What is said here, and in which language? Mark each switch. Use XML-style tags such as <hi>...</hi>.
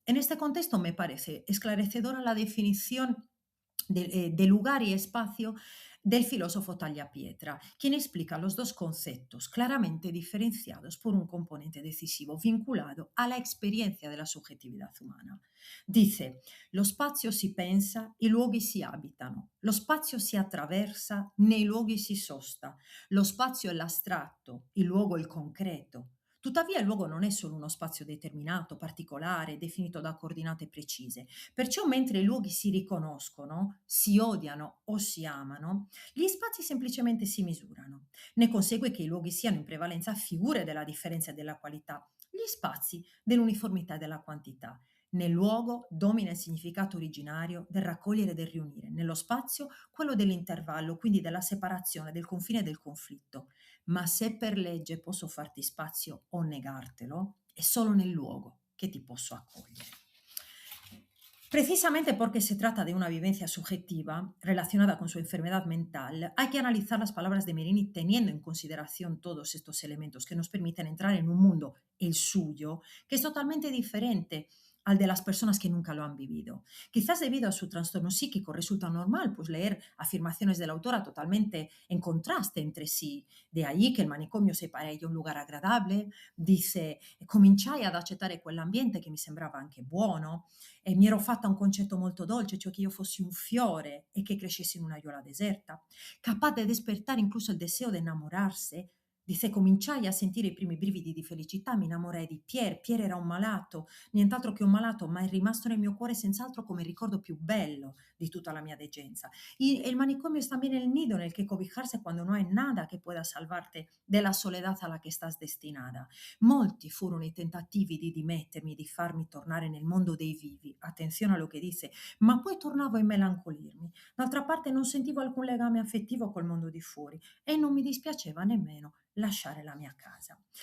<es>En este contexto me parece esclarecedora la definición de lugar y espacio del filósofo Tagliapietra, quien explica los dos conceptos claramente diferenciados por un componente decisivo vinculado a la experiencia de la subjetividad umana.</es> <it>Dice, lo spazio si pensa, i luoghi si abitano, lo spazio si attraversa, nei luoghi si sosta, lo spazio è l'astratto, il luogo è il concreto. Tuttavia il luogo non è solo uno spazio determinato, particolare, definito da coordinate precise. Perciò mentre i luoghi si riconoscono, si odiano o si amano, gli spazi semplicemente si misurano. Ne consegue che i luoghi siano in prevalenza figure della differenza e della qualità, gli spazi dell'uniformità e della quantità. Nel luogo domina il significato originario del raccogliere e del riunire, nello spazio quello dell'intervallo, quindi della separazione, del confine e del conflitto. Ma se per legge posso farti spazio o negartelo, è solo nel luogo que te posso accogliere.</it> <es>Precisamente porque se trata de una vivencia subjetiva relacionada con su enfermedad mental, hay que analizar las palabras de Merini teniendo en consideración todos estos elementos que nos permiten entrar en un mundo, el suyo, que es totalmente diferente al de las personas que nunca lo han vivido. Quizás debido a su trastorno psíquico resulta normal pues leer afirmaciones de la autora totalmente en contraste entre sí. De ahí que el manicomio sia para ella un lugar agradable, dice</es> <it>cominciai ad accettare quell'ambiente che mi sembrava anche buono, e mi ero fatta un concetto molto dolce, cioè che io fossi un fiore e che crescessi in un'aiuola deserta,</it> <es>capaz de despertar incluso</es> <it>il deseo de innamorarsi. Dice, cominciai a sentire i primi brividi di felicità, mi innamorai di Pierre. Pierre era un malato, nient'altro che un malato, ma è rimasto nel mio cuore senz'altro come il ricordo più bello di tutta la mia degenza.</it> <es>Y el manicomio es también el nido en el que cobijarse cuando no hay nada que pueda salvarte de la soledad a la que estás destinada.</es> <it>Molti furono i tentativi di dimettermi, di farmi tornare nel mondo dei vivi, attenzione a lo che dice, ma poi tornavo a imelancolirmi. D'altra parte non sentivo alcun legame affettivo col mondo di fuori e non mi dispiaceva nemmeno lasciare la mia casa.</it>